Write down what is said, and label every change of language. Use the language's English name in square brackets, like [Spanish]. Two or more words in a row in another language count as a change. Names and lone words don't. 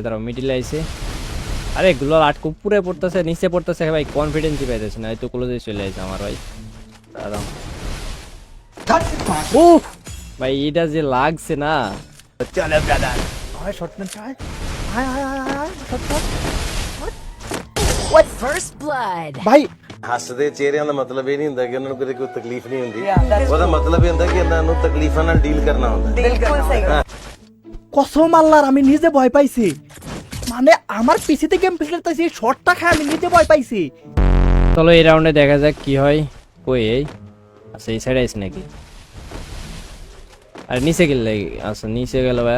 [Bangla] দাঁড়াও মিডিলে আইছে, আরে গুলাল আটকে উপরে পড়তেছে নিচে পড়তেছে ভাই, কনফিডেন্সই পাইতেছে না, এই তো ক্লোজে চলে আসছে আমার ভাই। দাঁড়াও ও ভাই এটা যে লাগছে না। চলে ব্রাদার, আয় শট না চাই, আয় আয় আয় আয় শট শট [English] First blood. [Bangla] ভাই। [Punjabi] ਹੱਸਦੇ ਚਿਹਰਿਆਂ ਦਾ ਮਤਲਬ ਇਹ ਨਹੀਂ ਹੁੰਦਾ ਕਿ ਉਹਨਾਂ ਨੂੰ ਕਦੇ ਕੋਈ ਤਕਲੀਫ ਨਹੀਂ ਹੁੰਦੀ, ਉਹਦਾ ਮਤਲਬ ਇਹ ਹੁੰਦਾ ਕਿ ਇਹਨਾਂ ਨੂੰ ਤਕਲੀਫਾਂ ਨਾਲ ਡੀਲ ਕਰਨਾ ਹੁੰਦਾ। [Bangla] কসম আল্লাহর আমি নিজে ভয় পাইছি, মানে আমার পিসিতে গেম খেলতেছি শটটা খায় আমি নিজে ভয় পাইছি। চলো এই রাউন্ডে দেখা যাক কি হয়। কই এই আচ্ছা এই সাইডে আছে নাকি? আরে নিচে গেলে আচ্ছা নিচে গেল ভাই।